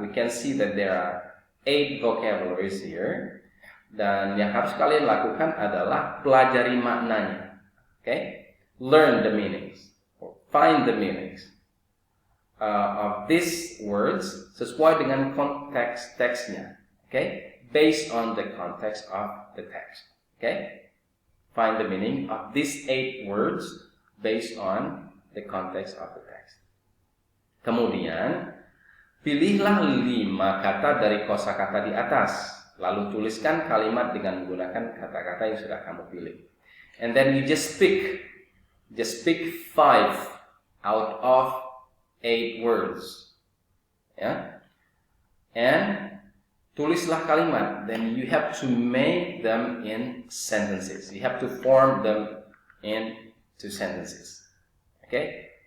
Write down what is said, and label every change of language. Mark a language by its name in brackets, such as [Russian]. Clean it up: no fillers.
[English] We can see that there are 8 vocabularies here. [Indonesian] Dan yang harus kalian lakukan adalah pelajari maknanya. [English] Okay? Learn the meanings. Or find the meanings of these words [Indonesian] sesuai dengan konteks teksnya. [English] Okay? Based on the context of the text. Okay? Find the meaning of these 8 words based on the context of the text. [Indonesian] Kemudian, pilihlah 5 kata dari kosakata di atas. Lalu tuliskan kalimat dengan menggunakan kata-kata yang sudah kamu pilih. [English] And then you just pick 5 out of 8 words. Ya. And [Indonesian] tulislah kalimat. [English] Then you have to make them in sentences. You have to form them into sentences. Okay?